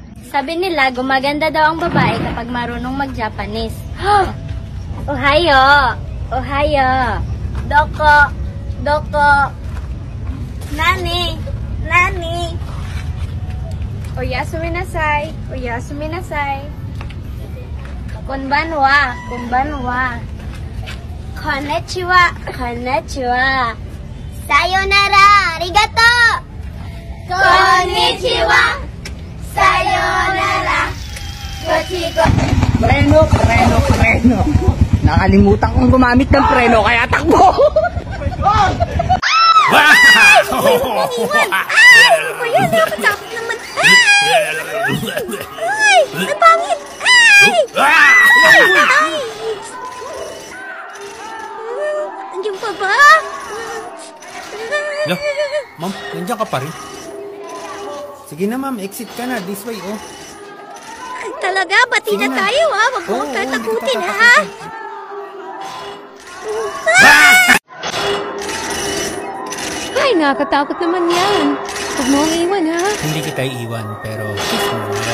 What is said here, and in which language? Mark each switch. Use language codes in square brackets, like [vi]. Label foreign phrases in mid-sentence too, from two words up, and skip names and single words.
[tl] Sabi nila, gumaganda daw ang babae kapag marunong mag-Japanese. [ja] おはよう！おはよう! どこ！どこ！なに! Nani! おやすみなさい！おやすみなさい! こんばんは！こんばんは! こんにちは！こんにちは! さよなら！ありがとう! Konnichiwa! Sayonara! Gochiko! [tl] Preno! Nakalimutan kong gumamit ng preno, kaya takbo! Ay! Ano ba yan? Nakatakot naman! Ay! Ay! Ang pangit! Ay! Ay! Andiyan pa ba? Lo, ma'am, nandiyan ka pa rin? Sige na ma'am, exit ka na. [en] This way, oh. [tl] Talaga? Bati na tayo, ha? Huwag mo akong tatakutin, ha? Ay, nakakatakot naman yan. Huwag mo akong iwan, ha? Hindi kita iiwan, pero kiss mo muna.